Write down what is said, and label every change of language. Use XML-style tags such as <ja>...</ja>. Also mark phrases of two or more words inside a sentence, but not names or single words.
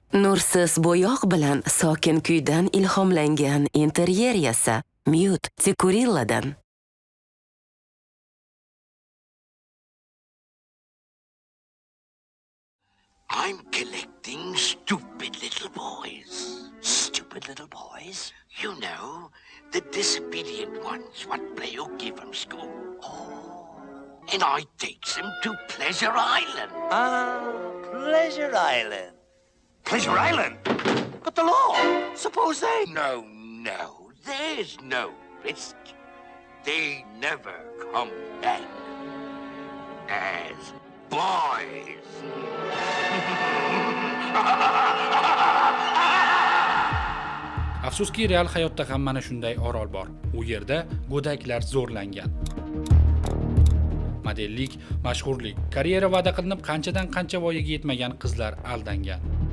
<uz>Nursiz bo'yoq bilan sokin kuydan ilhomlangan interyer yasa Mute Tikurilladan.</uz> <en>I'm collecting stupid little boys. Stupid little boys? You know, the disobedient ones what play hooky from school. Oh. And I takes them to Pleasure Island. Ah, Pleasure Island. Pleasure Island? But the law. Suppose they... No, there's no risk. They never come back as boys.</en> <uz>Afsuski, real hayotda ham mana shunday orol bor. U yerda go'daklar zo'rlangan. Modellik, mashhurlik, karyera va'da qilinib qanchadan qancha voyaga yetmagan qizlar aldangan.</uz>